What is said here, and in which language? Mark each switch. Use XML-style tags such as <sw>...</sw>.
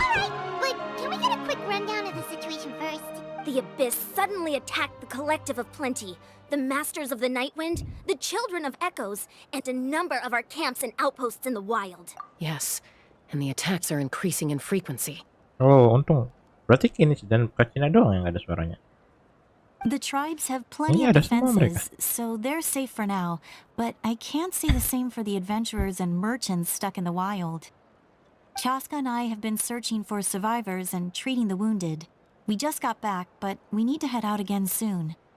<en>Alright, but can we get a quick rundown of the situation first? The Abyss suddenly attacked the Collective of Plenty, the Masters of the Nightwind, the Children of Echoes, and a number of our camps and outposts in the wild. Yes, and the attacks are increasing in frequency.</en> <id>Oh, untung. Berarti ini dan Cina doang yang ada suaranya.</id> <en>The tribes have plenty of defenses, so they're safe for now, but I can't say the same for the adventurers and merchants stuck in the wild. Chaska and I have been searching for survivors and treating the wounded. We just got back, but we need to head out again soon.</en>